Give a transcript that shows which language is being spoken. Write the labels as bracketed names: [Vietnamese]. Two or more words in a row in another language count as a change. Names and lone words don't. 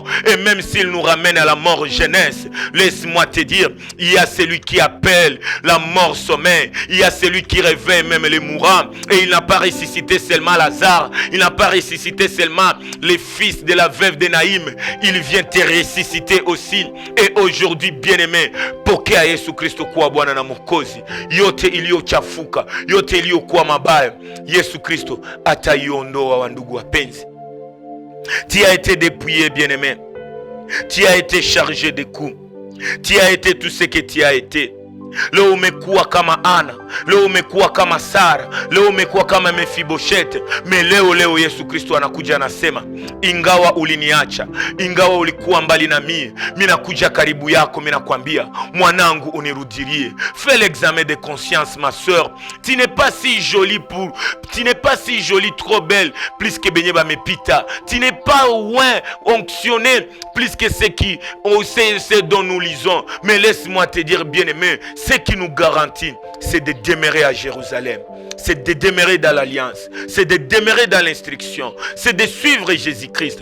[French] Et même s'il nous ramène à la mort jeunesse, laisse-moi te dire, il y a celui qui appelle la mort sommeil, il y a celui qui réveille même les mourants, et il n'a pas ressuscité seulement Lazare, il n'a pas ressuscité seulement les fils de la veuve de Naïm, il vient te ressusciter aussi. Et aujourd'hui, bien-aimé, [Swahili] pokea Yesu Kristo kuwa Bwana na Mwokozi. Yote iliyochafuka, yote iliyokuwa mabaya, Yesu Kristo ataiondoa, wandugu wapenzi. [French] Tu as été dépouillé, bien-aimé. Tu as été chargé de coups. Tu as été tout ce que tu as été. [Swahili] Leo umekuwa kama Ana, leo umekuwa kama Sara, leo umekuwa kama Mefiboshete. Leo Yesu Kristo anakuja anasema, ingawa uliniacha, ingawa ulikuwa mbali na mimi nakuja karibu yako, mimi nakwambia, mwanangu unirudilie. [French] Fais l'examen de conscience, ma sœur. Tu n'es pas si jolie trop belle plus que [Lingala] benye ba mepita. [French] Tu n'es pas loin onctionné plus que ce dont nous lisons. Mais laisse-moi te dire, bien-aimé, ce qui nous garantit, c'est de demeurer à Jérusalem, c'est de demeurer dans l'alliance, c'est de demeurer dans l'instruction, c'est de suivre Jésus-Christ.